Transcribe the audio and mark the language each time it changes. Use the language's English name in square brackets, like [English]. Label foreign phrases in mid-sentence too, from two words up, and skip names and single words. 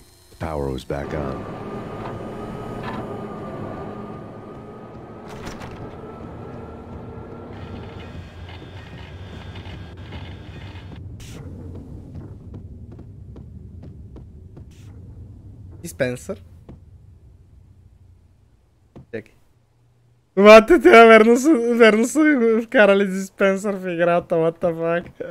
[English] The power was back on. [Bulgarian] Диспенсър. Чакай. Мате, тя верно са вкарали диспенсър в играта, [English] what the fuck.